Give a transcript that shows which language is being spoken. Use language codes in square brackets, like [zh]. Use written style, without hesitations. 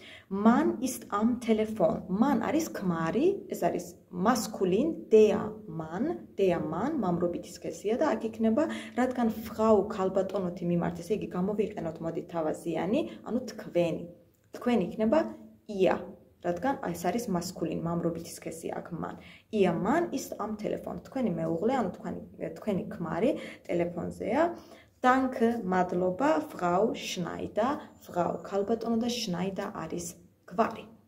[de] Man ist am Telefon. [ka] Man არის ქმარი, ეს არის maskulin, der Mann, მამრობითი სქესია და აქ იქნება, რადგან Frau ქალბატონოთი მიმართ, ესე იგი გამოვიყენოთ მოდით თავაზიანი, ანუ თქვენი იქნება ihr. რადგან ეს არის maskulin, მამრობითი სქესია აქ man. [de] Ihr Mann ist am Telefon. [ka] თქვენი მეუღლე, ანუ თქვენი ქმარი ტელეფონზეა. Danke, მადლობა, Frau Schneider. Frau ქალბატონო და Schneider არის გვარი.